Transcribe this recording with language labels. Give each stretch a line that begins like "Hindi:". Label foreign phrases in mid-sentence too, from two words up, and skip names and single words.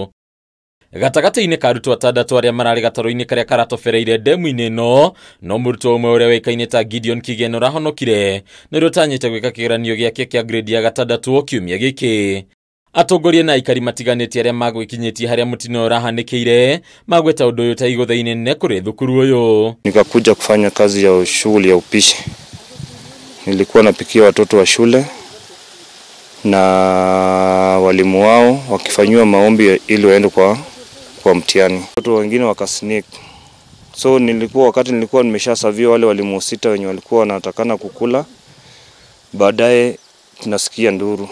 Kikuyu: Gatagata-inĩ ka arutwo atandatũ arĩa mararĩ gatarũ-inĩ karĩa karatobereire ndemuini ĩno no mũrutwo ũmwe ũrĩa wĩkaine ta Gideon Kigeno ũrahonokire na ũrĩa ũtanyĩte gwĩka kĩgeranio gĩake kĩa grade ya gatandatũ kiumia gĩkĩ. Atongoria na aikari matiganĩtie arĩa magwĩkinyĩtie harĩa mũtino ũrahanĩkĩire magweta ũndũ ũyũ ta igũtha inene kũrĩ thukuru ũyũ.
Swahili: Nikakuja kufanya kazi ya shughuli ya upishi. Nilikuwa napikia watoto wa shule na walimu wao wakifanywa maombi ili waende kwa mtihani. Watoto wengine wakasneak. So wakati nilikuwa nimeshasavia wale walimu 6 wenye walikuwa wanatakana kukula, baadaye tunasikia nduru.